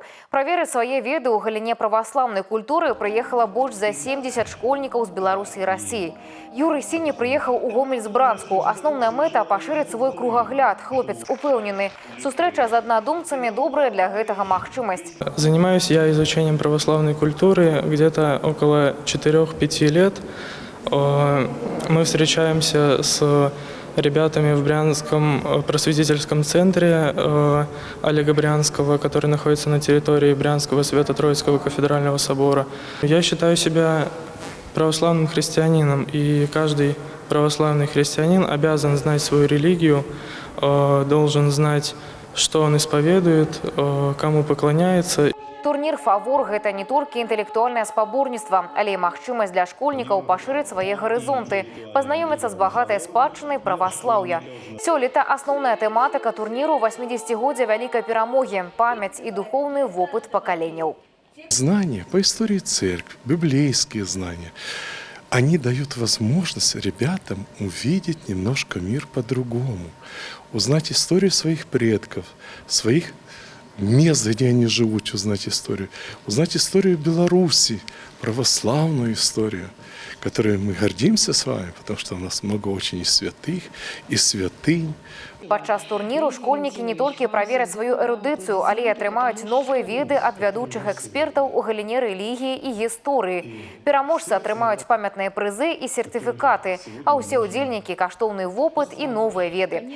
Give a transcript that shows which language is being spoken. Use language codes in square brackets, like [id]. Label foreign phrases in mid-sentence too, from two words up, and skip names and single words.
[be] Праверыць свае веды ў галіне праваслаўнай культуры прыехала больш за 70 школьнікаў з Беларусі і Расіі. Юрый Сіні прыехаў у Гомель з Бранску. Асноўная мэта – пашырыць свой кругагляд. Хлопец упэўнены. Сустрэча з аднадумцамі добрая для гэтага магчымасць. [ru] Занимаюсь я изучением православной культуры где-то около 4-5 лет. Мы встречаемся с ребятами в Брянском просветительском центре Олега Брянского, который находится на территории Брянского Свято-Троицкого кафедрального собора. Я считаю себя православным христианином, и каждый православный христианин обязан знать свою религию, должен знать, что он исповедует, кому поклоняется. [be] Турнір «Фавор» – гэта не толькі інтэлектуальнае спаборніцтва, але і магчымасць для школьнікаў пашырыць свае гарызонты, пазнаёміцца з багатай спадчынай праваслаўя. Сёлета асноўная тэматыка турніру – 80-годдзе вялікай перамогі, памяць і духоўны вопыт пакаленняў. [ru] Знания по истории церкви, библейские знания, они дают возможность ребятам увидеть немножко мир по-другому, узнать историю своих предков, своих мест, где они живут, узнать историю Беларуси, православную историю, которой мы гордимся с вами, потому что у нас много очень и святых, и святынь. [be] Падчас турніру школьнікі не толькі правераць сваю эрудыцыю, але і атрымаюць новыя веды ад вядучых экспертаў у галіне рэлігіі і гісторыі. Пераможцы атрымаюць памятныя прызы і сертыфікаты, а ўсе ўдзельнікі – каштоўны вопыт і новыя веды.